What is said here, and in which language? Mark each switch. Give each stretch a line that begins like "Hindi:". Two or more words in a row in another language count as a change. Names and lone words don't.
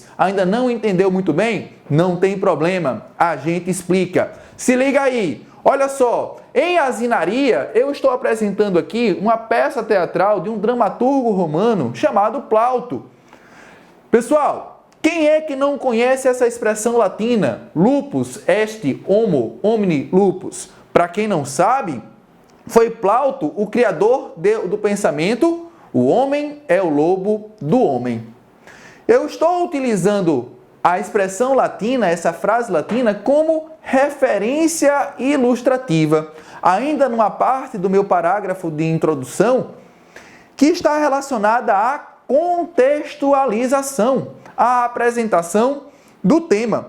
Portuguese: Ainda não entendeu muito bem? Não tem problema, a gente explica. Se liga aí, olha só, em Asinaria eu estou apresentando aqui uma peça teatral de um dramaturgo romano chamado Plauto. Pessoal, quem é que não conhece essa expressão latina?
Latin: Lupus est homo homini lupus.
Portuguese: Para quem não sabe, foi Plauto o criador do pensamento, o homem é o lobo do homem. Eu estou utilizando a expressão latina, essa frase latina, como referência ilustrativa, ainda numa parte do meu parágrafo de introdução, que está relacionada à contextualização, à apresentação do tema.